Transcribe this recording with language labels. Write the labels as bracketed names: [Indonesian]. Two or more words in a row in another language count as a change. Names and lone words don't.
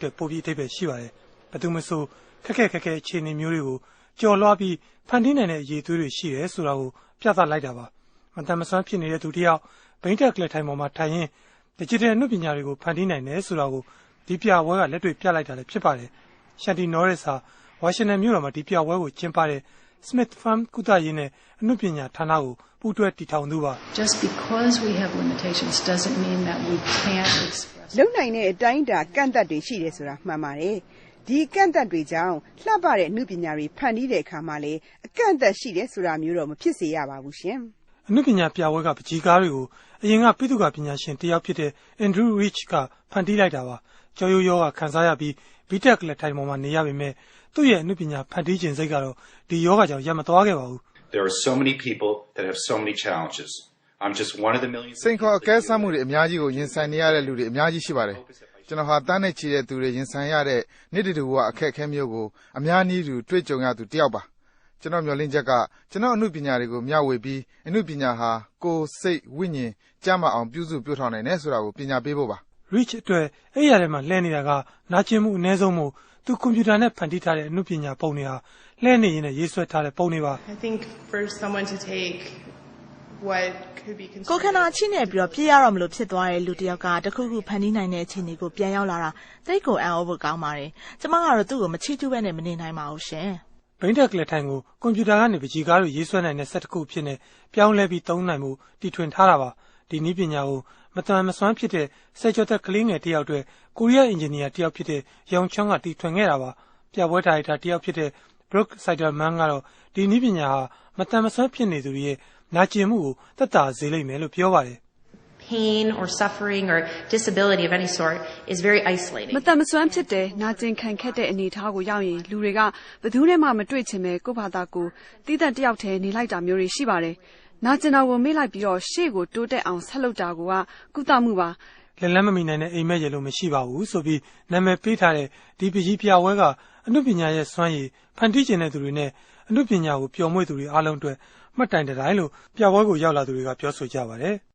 [Burmese] ည်းပိုပြီးအဓိပ္ပာယ်ရှိပါတယ်။ဘယ်သူမှဆိုခက်ခဲအခြေအနေမျိုးတွေကိုကြော်လွှားပြီးဖန်တီးနိုင်တဲ့အရေးသွေးတွေရှိတယ်ဆိုတာကိုပြသလိုက်တာပါ။မတန်မစွမ်းဖြစ်နေတဲ့သူတစ်ယောက်ဘိန်းတက်ကလက်ထိုင်ပေါ်မှာထိုင်ရင်း digital အနုပညာတွေကိုဖန်တီးနိုင်တယ်ဆိုတာကိုဒီပြပွဲကလက်တွေ့ပြလိုက်တာလည်းဖြစ်ပါတယ်။ Shanti Norris ဟာဝါရှင်တန်မြို့တော်မှာဒီပြပွဲကိုကျင်းပတဲ့ Smith Farm ကုသရေးနဲ့အနုပညာဌာနကိုပူးတွဲတည်ထောင်သူပါ။ [English] Just because we have limitations doesn't mean that we can't express. [Burmese] လုံနိုင်တဲ့အတိုင်းအတာကန့်သတ်တွေရှိတယ်ဆိုတာမှန်ပါတယ်။ဒီကန့်သတ်တွေကြောင့်လှပတဲ့အနုပညာတွေဖန်တီးတဲ့အခါမှာလေအကန့်အသတ်ရှိတယ်ဆိုတာမျိုးတော့မဖြစ်စေရပါဘူးရှင် ။အနုပညာပြပွဲကပကြီးကားတွေကိုအရင်ကပိသုကာပညာရှင်တယောက်ဖြစ်တဲ့ Andrew Rich ကဖန်တီးလိုက်တာပါ။ကြောရိုးရောဂါခံစားရပြီးဘီတက်လက်ထိုင်ပေါ်မှာနေရပေမဲ့သူ့ရဲ့အနုပညာဖန်တီးခြင်းစိတ်ကတော့ဒီယောဂါကြောင့်ရပ်မသွားခဲ့ပါဘူး။ [English] There are so many people that have so many challenges. I'm just one of the millions. [Burmese] စိန်ခေါ်အကဲစမ်းမှုတွေအများကြီးကိုရင်ဆိုင်နေရတဲ့လူတွေအများကြီးရှိပါတယ်။ကျွန်တော်ဟာတန်းနဲ့ချီတဲ့သူတွေရင်ဆိုင်ရတဲ့နေ့တည်းတူကအခက်အခဲမျိုးကိုအများနည်းတူတွေ့ကြုံရသူတယောက်ပါ။ကျွန်တော်မျှော်လင့်ချက်ကကျွန်တော်အနုပညာတွေကိုမျှဝေပြီးအနုပညာဟာကိုယ်စိတ်ဝိညာဉ်ကျန်းမာအောင်ပြုစုပြောင်းထောင်နိုင်တယ်ဆိုတာကိုပညာပေးဖို့ပါ ။ Rich အတွက်အဲ့ရထဲမှာလှည့်နေတာကနာကျင်မှုအနည်းဆုံးမို့သူကွန်ပျူတာနဲ့ဖန်တီးထားတဲ့အနုပညာပုံတွေဟာလှည့်နေရင်လည်းရေးဆွဲထားတဲ့ပုံတွေပါ [English] I think for someone to take what could be [Burmese] ကိုခန္ဓာချိနဲ့ပြီးတော့ပြေးရတော့မလို့ဖြစ်သွားတဲ့လူတစ်ယောက်ကတခုခုဖန်တီးနိုင်တဲ့အခြေအနေကိုပြန်ရောက်လာတာတိတ်ကိုအံ့ဩဖို့ကောင်းပါတယ်ကျမကတော့သူ့ကိုမချီးကျူးပဲနဲ့မနေနိုင်ပါဘူးရှင် ဘိန်းတက်လက်ထိုင်ကိုကွန်ပျူတာကနေပကြီးကားတွေရေးဆွဲနိုင်တဲ့စက်တစ်ခုဖြစ်နေပြောင်းလဲပြီးသုံးနိုင်မှုတီထွင်ထားတာပါဒီနည်းပညာကိုမတန်မစွမ်းဖြစ်တဲ့ဆယ်ကျော်သက်ကလေးငယ်တစ်ယောက်အတွက်ကိုရီးယားအင်ဂျင်နီယာတစ်ယောက်ဖြစ်တဲ့ယောင်ချွန်းကတီထွင်ခဲ့တာပါပြပွဲဒါရိုက်တာတစ်ယောက်ဖြစ်တဲ့ Brooke Siderman ကတော့ဒီနည်းပညာဟာမတန်မစွမ်းဖြစ်နေသူတွေရဲ့နာကျင်မှုကိုသက်သာစေလိမ့်မယ်လို့ပြောပါတယ် [English] Pain or suffering or disability of any sort is very isolating. [Burmese] မတန်မစွမ်းဖြစ်တဲ့နာကျင်ခံခက်တဲ့အနေအထားကိုရောက်ရင်လူတွေကဘယ်သူနဲ့မှမတွေ့ချင်ပဲကိုယ့်ဘာသာကိုတည်တံ့တယောက်တည်းနေလိုက်တာမျိုးတွေရှိပါတယ်နာကျင်တာကိုမေ့လိုက်ပြီးတော့ရှေ့ကိုတိုးတက်အောင်ဆက်လုပ်တာကကုသမှုပါ လက်လန်းမမီနိုင်တဲ့အိမ်မက်ရလို့မရှိပါဘူးဆိုပြီးနာမည်ပေးထားတဲ့ဒီပကြီးပြပွဲကအနုပညာရဲ့စွမ်းရည်ဖန်တီးခြင်းတဲ့သူတွေနဲ့အနုပညာကိုပျော်မွေ့သူတွေအားလုံးအတွက်မှတ်တိုင်တိုင်းလို့ပြပွဲကိုရောက်လာသူတွေကပြောဆိုကြပါတယ်